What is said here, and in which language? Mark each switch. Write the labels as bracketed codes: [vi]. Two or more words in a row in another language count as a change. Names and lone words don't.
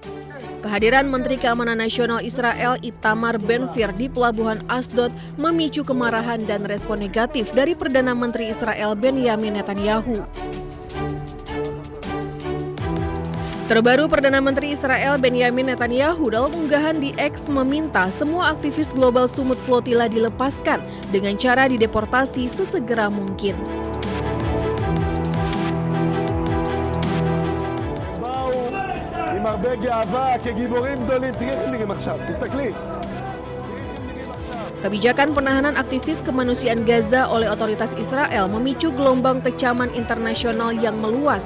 [id] Kehadiran Menteri Keamanan Nasional Israel Itamar Ben-Gvir di Pelabuhan Asdod memicu kemarahan dan respon negatif dari Perdana Menteri Israel Benyamin Netanyahu. Terbaru, Perdana Menteri Israel Benyamin Netanyahu dalam unggahan di X meminta semua aktivis Global Summit Flotilla dilepaskan dengan cara dideportasi sesegera mungkin. [he] עם הרבה גאווה כגיבורים גדולים. תראי איך הם נראים עכשיו, תסתכלי. [id] Kebijakan penahanan aktivis kemanusiaan Gaza oleh otoritas Israel memicu gelombang kecaman internasional yang meluas.